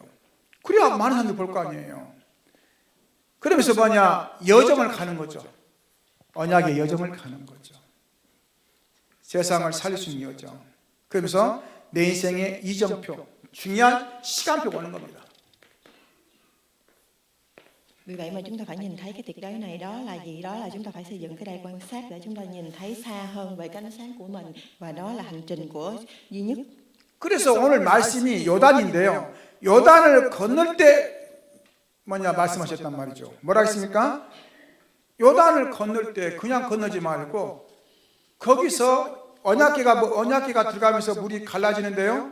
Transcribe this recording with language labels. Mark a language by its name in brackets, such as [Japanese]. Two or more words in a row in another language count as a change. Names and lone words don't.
[Korean] 그래야 많은 사람들이 볼 거 아니에요. 그러면서 뭐냐? 여정을 가는 거죠. 언약의 여정을 가는 거죠. 세상을 살릴 수 있는 여정. 그러면서 내 인생의 이정표, 중요한 시간표가 오는 겁니다. [Vietnamese] Vì vậy mà chúng ta phải nhìn thấy cái tuyệt đối này, đó là gì? Đó là chúng ta phải xây dựng cái đài quan sát để chúng ta nhìn thấy xa hơn về cái ánh sáng của mình, và đó là hành trình của duy nhất. [Korean] 그래서 오늘 말씀이 요단인데요. 요단을 건널 때 뭐냐 말씀하셨단 말이죠. 뭐라 했습니까? 요단을 건널 때 그냥 건너지 말고 거기서 언약궤가 들어가면서 물이 갈라지는데요.